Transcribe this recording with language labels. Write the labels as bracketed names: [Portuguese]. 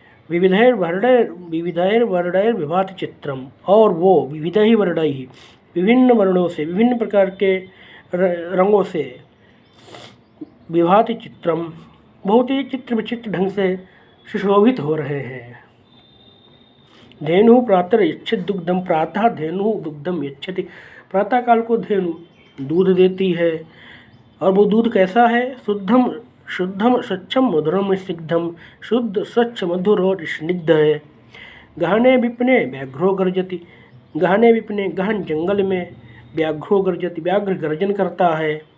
[Sanskrit] विविधैर् वर्णैर् विभाति चित्रम, [Hindi] और वो [Sanskrit] विविधैः वर्णैः, [Hindi] विभिन्न वर्णों से, विभिन्न प्रकार के रंगों से, [Sanskrit] विभाति चित्रम, [Hindi] बहुत ही चित्र विचित्र ढंग से सुशोभित हो रहे हैं। [Sanskrit] धेनु प्रातः यच्छति दुग्धम, प्रातः धेनु दुग्धम यच्छति। [Hindi] प्रातः काल को धेनु दूध देती है, और वो दूध कैसा है? [Sanskrit] शुद्धम शुद्धम स्वच्छम मधुरम स्निग्धम, [Hindi] शुद्ध स्वच्छ मधुर और स्निग्ध है। [Sanskrit] गहने विपने व्याघ्रो गर्जति, गहने विपने [Hindi] गहन जंगल में, [Sanskrit] व्याघ्रो गर्जति [Hindi] व्याघ्र गर्जन करता है।